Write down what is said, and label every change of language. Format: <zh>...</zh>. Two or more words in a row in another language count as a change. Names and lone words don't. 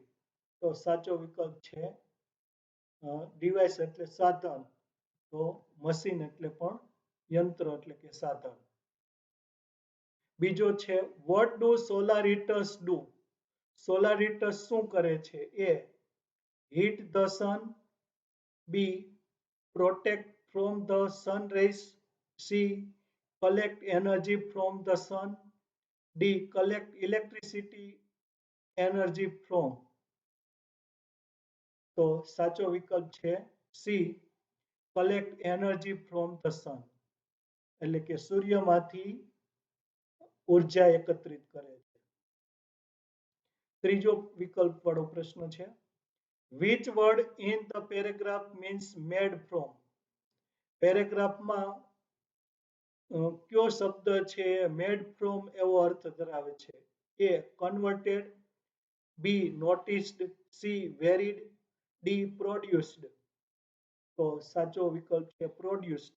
<gu>તો સાચો વિકલ્પ છે ડિવાઇસ એટલે સાધન, તો મશીન એટલે પણ યંત્ર એટલે કે સાધન.</gu> <en>second is what do solar heaters do?</en> <gu>સોલાર હીટર્સ શું કરે છે?</gu> <en>A heat the sun, B protect from the sun rays, C collect energy from the sun, D collect electricity energy from.</en> <gu>તો સાચો વિકલ્પ છે સી</gu> <en>collect energy from the sun,</en> <gu>એટલે કે સૂર્યમાંથી ઉર્જા એકત્રિત કરે છે. ત્રીજો વિકલ્પ વાળો પ્રશ્ન છે</gu> <en>which word in the paragraph means made from?</en> <gu>પેરેગ્રાફમાં કયો શબ્દ છે</gu> <en>made from</en> <gu>એવો અર્થ ધરાવે છે?</gu> <en>A converted, B noticed, C varied, D produced.</en> <gu>તો સાચો વિકલ્પ છે પ્રોડ્યુસ્ડ.</gu>